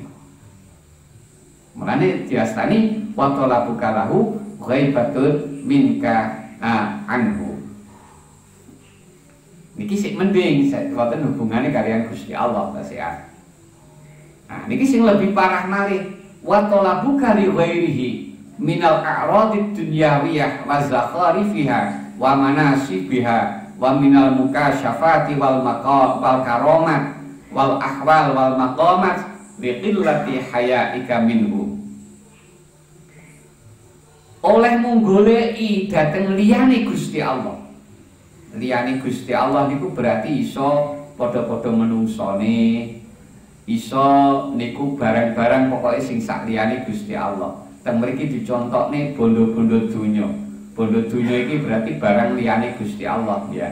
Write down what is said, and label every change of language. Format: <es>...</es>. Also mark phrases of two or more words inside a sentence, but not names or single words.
<ar>Mulane diastani وطلبك له غيبة منك عنه.</ar> <jv>Niki sik mending wonten hubungannya kalian Gusti Allah tasehat. Nah, niki sing lebih parah malih</jv> <ar>وطلبك لغيره من الأعراض الدنيوية وزخارفها ومناصبها ومن المكاشفات والمقام والكرامات والأحوال والمقامات لقلة حيائك منه.</ar> <jv>Oleh menggoleki dateng liyane Gusti Allah. Liyane Gusti Allah niku berarti iso padha-padha menungsone, iso niku barang-barang pokoknya sing sak liyane Gusti Allah. Teng mriki dicontokne bondo-bondo donya. Bondo donya iki berarti barang liyane Gusti Allah ya.</jv>